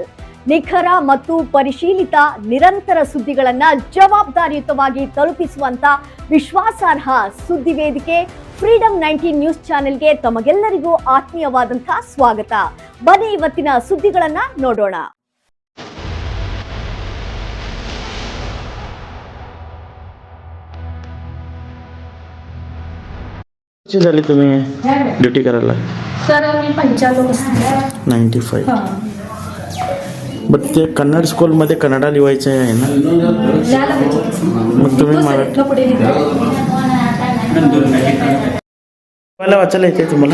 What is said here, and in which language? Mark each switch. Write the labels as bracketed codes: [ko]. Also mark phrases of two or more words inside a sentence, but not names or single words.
[kn] ನಿಖರ ಮತ್ತು ಪರಿಶೀಲಿತ ನಿರಂತರ ಸುದ್ದಿಗಳನ್ನ ಜವಾಬ್ದಾರಿಯುತವಾಗಿ ತಲುಪಿಸುವಂತ ವಿಶ್ವಾಸಾರ್ಹ ಸುದ್ದಿ ವೇದಿಕೆ ಫ್ರೀಡಂ 19 ನ್ಯೂಸ್ ಚಾನೆಲ್ಗೆ ತಮಗೆಲ್ಲರಿಗೂ ಆತ್ಮೀಯವಾದಂತಹ ಸ್ವಾಗತ. ಬನ್ನಿ ಇವತ್ತಿನ ಸುದ್ದಿಗಳನ್ನ ನೋಡೋಣ. [mr] झाली तुम्ही ड्युटी करायला? सर मी 95 बट ते कन्नड स्कूलमध्ये कन्नडा लिहायचं आहे ना, मग तुम्ही मराठी लिहायला वाचायला येते तुम्हाला?